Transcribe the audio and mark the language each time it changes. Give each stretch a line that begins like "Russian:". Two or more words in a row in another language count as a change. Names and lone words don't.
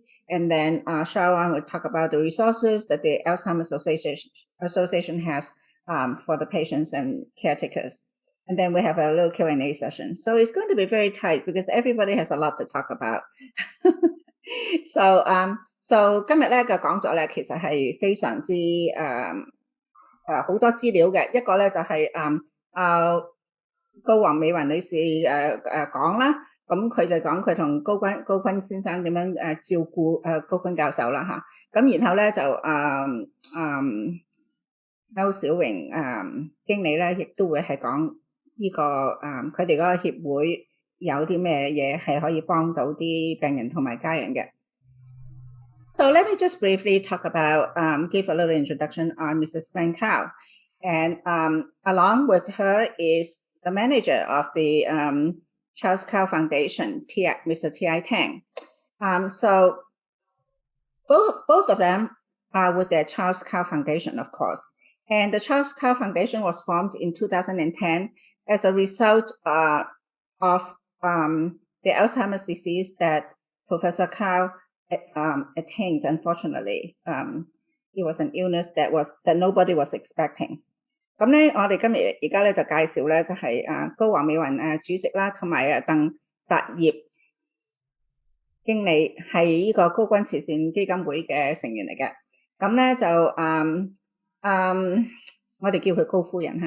English: And then Xiaorong will talk about the resources that the Alzheimer's Association has for the patients and caretakers. And then we have a little Q&A session. So it's going to be very tight because everybody has a lot to talk about.
Cantonese: So 今日咧嘅講座咧，其實係非常之好多資料嘅。一個咧就係高黃美芸女士講啦。咁佢就講佢同高錕先生點樣照顧高錕教授啦嚇。咁然後咧就歐小榮經理咧，亦都會係講呢個佢哋嗰個協會有啲咩嘢係可以幫到啲病人同埋家人嘅。
English: So let me just briefly talk about, give a little introduction on Mrs. Gwen Kao. And along with her is the manager of the Charles Kao Foundation, Mr. T.I. Tang. So both of them are with the Charles Kao Foundation, of course. And the Charles Kao Foundation was formed in 2010 as a result of the Alzheimer's disease that Professor Kao attained. Unfortunately, it was an illness that nobody was expecting.
Cantonese: 咁咧，我哋今日而家咧就介紹咧，就係高黃美芸主席啦，同埋鄧達業經理係呢個高錕慈善基金會嘅成員嚟嘅。咁咧就我哋叫佢高夫人嚇。